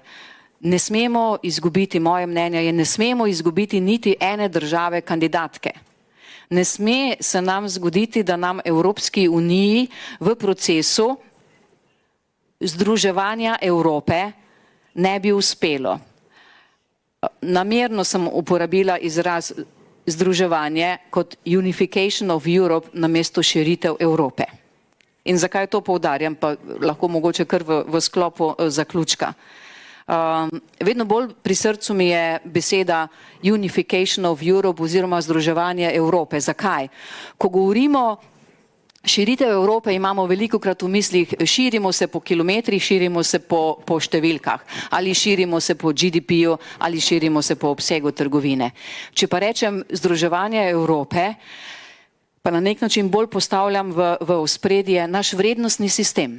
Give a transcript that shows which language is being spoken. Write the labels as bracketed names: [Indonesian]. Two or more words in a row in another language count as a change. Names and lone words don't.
[Slovenian] Ne smemo izgubiti, moje mnenje je, ne smemo izgubiti niti ene države kandidatke. Ne sme se nam zgoditi, da nam Evropski uniji v procesu združevanja Evrope ne bi uspelo. Namerno sem uporabila izraz združevanje kot [English] unification of Europe [Slovenian] namesto širitev Evrope. In zakaj to poudarjam, pa lahko mogoče kar v sklopu zaključka. Vedno bolj pri srcu mi je beseda [English] unification of Europe [Slovenian] oziroma združevanje Evrope. Zakaj? Ko govorimo širitev Evrope, imamo velikokrat v mislih, širimo se po kilometrih, širimo se po številkah, ali širimo se po GDP-ju, ali širimo se po obsegu trgovine. Če pa rečem združevanje Evrope, pa na nek način bolj postavljam v ospredje naš vrednostni sistem.